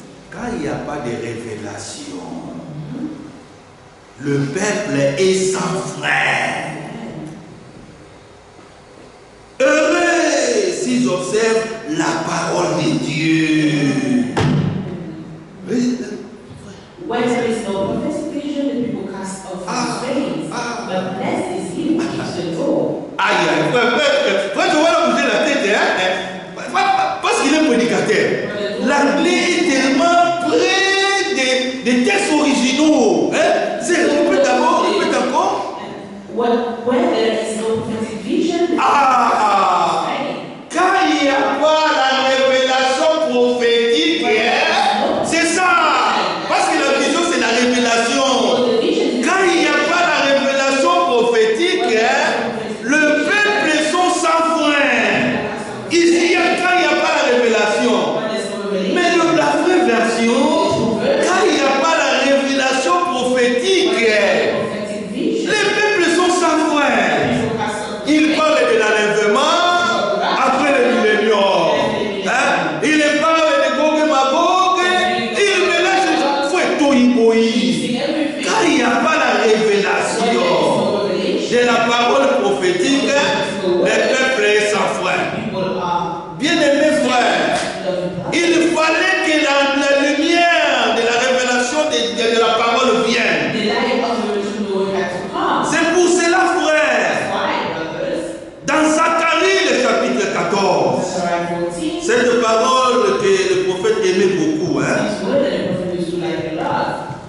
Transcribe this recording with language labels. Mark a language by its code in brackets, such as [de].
[fr] Quand il n'y a pas de révélation, le peuple est sans frein. Heureux s'ils observent la parole de Dieu. Oui. [en] Where there is no prophetic vision, the people cast off his face. But blessed is he who keeps the law. [fr] Aïe, aïe, frère, tu vas bouger la tête, hein? Parce qu'il est prédicateur. L'anglais est tellement près des textes originaux. Hein? Répète d'abord, répète encore. [en] Where there is no prophetic vision, the people Ah! cast off his face. [fr] Quand il n'y a pas la révélation prophétique, hein, c'est ça. Parce que la vision, c'est la révélation. [en] So the vision is [fr] Quand il n'y a pas la révélation prophétique, hein, le peuple sont sans frein. Ici, quand il n'y a pas la révélation. [en] when there's no revelation. [fr] Mais la vraie version, quand il n'y a pas la révélation prophétique, [en] Prophetic vision. [fr] les peuples sont sans frein. [en] People cast off his [fr] Il [en] face. [fr] parle de l'enlèvement après le millénium. Hein? Il parle de Gog et Magog. Il mélange fouetto iboï. [en] Using everything. [fr] Quand il n'y a pas la [en] When there is [fr] révélation [en] no revelation, [fr] de la parole prophétique, les peuples est sans frein. [en] people are [fr] Bien-aimés frères, [en] loving [fr] il fallait que la lumière de la révélation de la parole vienne. [en] the light of the revelation of the word had to come. [fr] C'est pour cela, frère, [en] Why, brothers? [fr] dans Zacharie, le chapitre 14, [en] Zechariah 14. [fr] cette parole que le prophète aimait beaucoup, hein? [en] This word that the prophet used to like a lot.